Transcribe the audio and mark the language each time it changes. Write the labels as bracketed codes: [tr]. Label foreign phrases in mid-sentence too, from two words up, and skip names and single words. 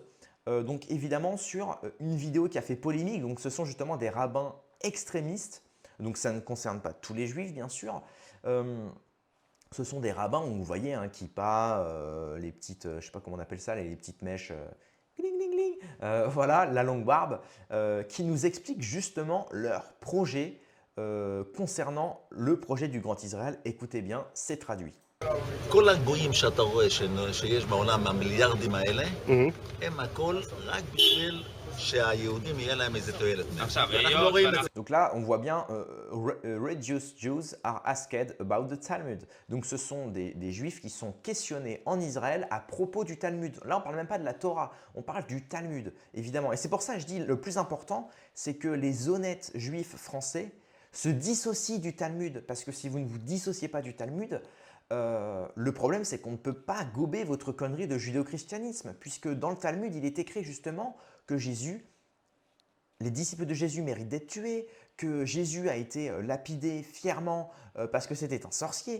[fr] Donc évidemment sur une vidéo qui a fait polémique, donc ce sont justement des rabbins extrémistes, donc ça ne concerne pas tous les juifs bien sûr, ce sont des rabbins où vous voyez un kippa, les petites, je ne sais pas comment on appelle ça, les petites mèches, gling, gling, gling, voilà, la longue barbe, qui nous expliquent justement leur projet concernant le projet du Grand Israël. Écoutez bien, c'est traduit. [he] כל הגויים שאתה רואה שיש בעולם, המיליארדים האלה, הם הכל רק בשביל שהיהודים יהיה להם איזה תועלת. אנחנו לא רואים את זה. [fr] Donc là, on voit bien [en] religious Jews are asked about the Talmud. [fr] Donc ce sont des juifs qui sont questionnés en Israël à propos du Talmud. Là, on ne parle même pas de la Torah, on parle du Talmud, évidemment. Et c'est pour ça que je dis le plus important, c'est que les honnêtes juifs français se dissocient du Talmud. Parce que si vous ne vous dissociez pas du Talmud, le problème, c'est qu'on ne peut pas gober votre connerie de judéo-christianisme, puisque dans le Talmud, il est écrit justement que les disciples de Jésus méritent d'être tués, que Jésus a été lapidé fièrement parce que c'était un sorcier.